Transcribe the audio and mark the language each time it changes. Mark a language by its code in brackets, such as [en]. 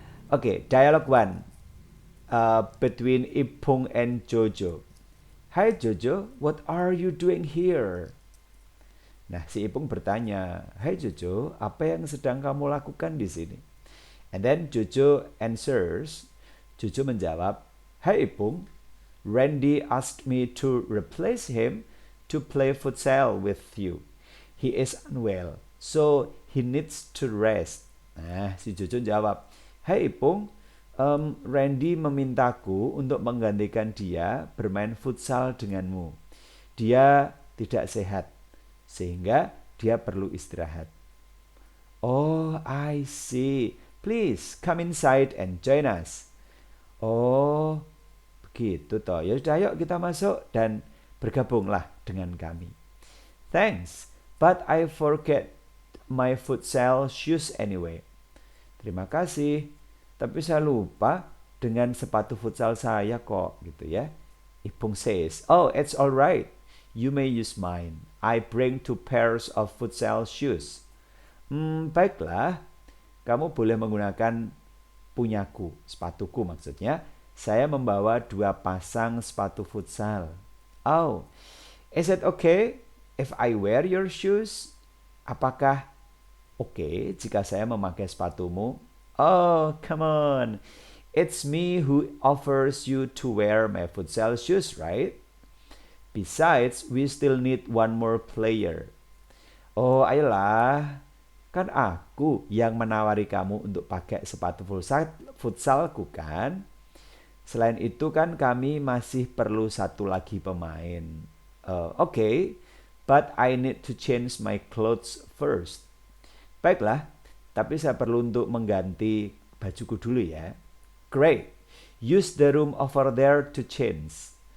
[en] Oke, dialog 1 between Ipung and Jojo. Hi Jojo, what are you doing here? [id] Nah, si Ipung bertanya, "Hai Jojo, apa yang sedang kamu lakukan di sini?" [en] And then Jojo answers, [id] Jojo menjawab, [en] "Hai Ipung, Randy asked me to replace him to play futsal with you. He is unwell, so he needs to rest." [id] Nah, si Jojo jawab, "Hai Ipung, Randy memintaku untuk menggantikan dia bermain futsal denganmu. Dia tidak sehat, sehingga dia perlu istirahat." [en] "Oh, I see. Please come inside and join us." [id] Oh, begitu toh. Ya sudah, yuk kita masuk dan bergabunglah dengan kami. [en] "Thanks, but I forget my futsal shoes anyway." [id] Terima kasih, tapi saya lupa dengan sepatu futsal saya kok, gitu ya. [en] Ipung says, "Oh, it's alright. You may use mine. I bring 2 pairs of futsal shoes." [id] Baiklah, kamu boleh menggunakan punyaku, sepatuku maksudnya. Saya membawa 2 pasang sepatu futsal. [en] "Oh, is it okay if I wear your shoes?" [id] Apakah oke jika saya memakai sepatumu? [en] "Oh, come on. It's me who offers you to wear my futsal shoes, right? Besides, we still need 1 more player." [id] "Oh, ayolah. Kan aku yang menawari kamu untuk pakai sepatu futsalku kan? Selain itu kan kami masih perlu 1 lagi pemain." [en] "Okay, but I need to change my clothes first." [id] Baiklah, tapi saya perlu untuk mengganti bajuku dulu ya. "Great. [en] Use the room over there to change."